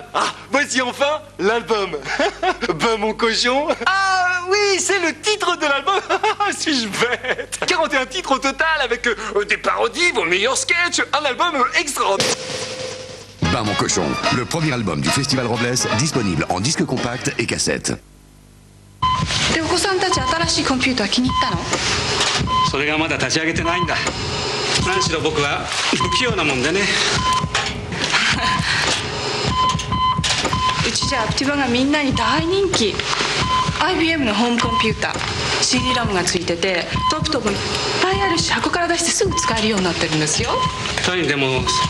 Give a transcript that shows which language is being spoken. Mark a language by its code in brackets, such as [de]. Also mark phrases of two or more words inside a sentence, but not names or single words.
[fr] Ah, voici enfin l'album. Ben mon cochon. Ah oui, c'est le titre de l'album. Suis-je bête? 41 titres au total avec des parodies, vos meilleurs sketchs. Un album extraordinaire. Ben mon cochon, le premier album du Festival Robles, disponible en disque compact et cassette. [ja] でお子さんたち新しいコンピューター気に入ったの？それがまだ立ち上げてないんだ。何しろ僕は不器用なもんでね。うちじゃアプティバがみんなに大人気。IBM のホームコンピューター CD ラムがついててトップトップいっぱいあるし箱から出してすぐ使えるようになってるんですよ。